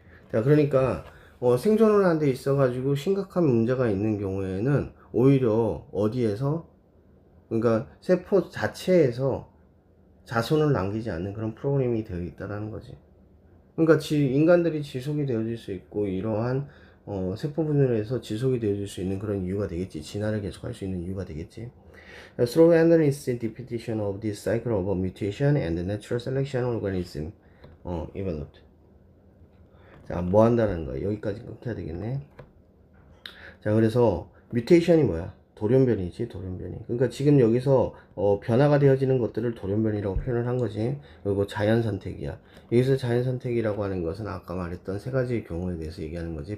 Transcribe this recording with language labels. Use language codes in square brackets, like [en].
[ko] 자, 그러니까 생존을 하는 데 있어가지고 심각한 문제가 있는 경우에는 오히려 어디에서, 그러니까 세포 자체에서 자손을 남기지 않는 그런 프로그램이 되어 있다라는 거지. 그러니까 인간들이 지속이 되어질 수 있고 이러한 세포 분열에서 지속이 되어질 수 있는 그런 이유가 되겠지. 진화를 계속할 수 있는 이유가 되겠지. [en] Through endless repetition of this cycle of mutation and natural selection, organism evolved. [ko] 자, 뭐 한다는 거야? 여기까지 끊겨야 되겠네. 자, 그래서 뮤테이션이 뭐야? 돌연변이지, 돌연변이. 그러니까 지금 여기서 변화가 되어지는 것들을 돌연변이라고 표현을 한 거지. 그리고 자연 선택이야. 여기서 자연 선택이라고 하는 것은 아까 말했던 세 가지의 경우에 대해서 얘기하는 거지.